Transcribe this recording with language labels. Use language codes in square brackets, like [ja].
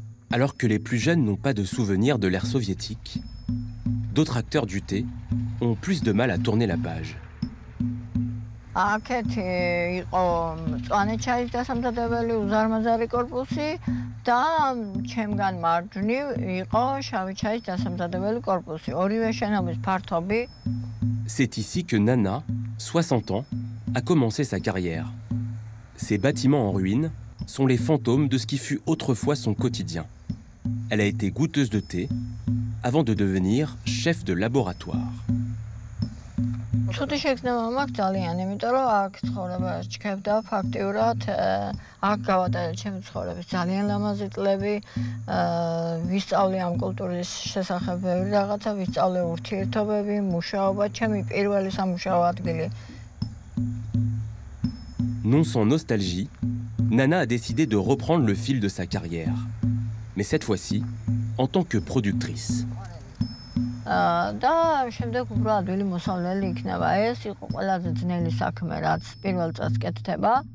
[fr] Alors que les plus jeunes n'ont pas de souvenir de l'ère soviétique, d'autres acteurs du thé ont plus de mal à tourner la page. [ka] აქეთ იყო მწვანე ჩაის დასამზადებელი უზარმაზარი კორპუსი და ჩემგან მარჯვნივ იყო შავი ჩაის დასამზადებელი კორპუსი. ორივე შენობის ფართობი. [fr] C'est ici que Nana, 60 ans, a commencé sa carrière. Ces bâtiments en ruine sont les fantômes de ce qui fut autrefois son quotidien. Elle a été goûteuse de thé avant de devenir chef de laboratoire. [ka] ცუდი შეგრძნება მაქვს ძალიან, იმიტომ რომ აქ ცხოვრება ჩქებდა ფაქტიურად, აქ გავატარე ჩემი ცხოვრების ძალიან ლამაზი წლები, ვისწავლე ამ კულტურის შესახებ ბევრი რაღაცა, ვისწავლე ურთიერთობები, მუშაობა, ჩემი პირველი სამუშაო ადგილი. [fr] Non sans nostalgie, Nana a décidé de reprendre le fil de sa carrière, mais cette fois-ci en tant que productrice. [ka] და შემდეგ უბრალოდ ველი მოსავლელი იქნება. ეს იყო ყველაზე ძნელი საქმე, რაც პირველ წელს კეთდება.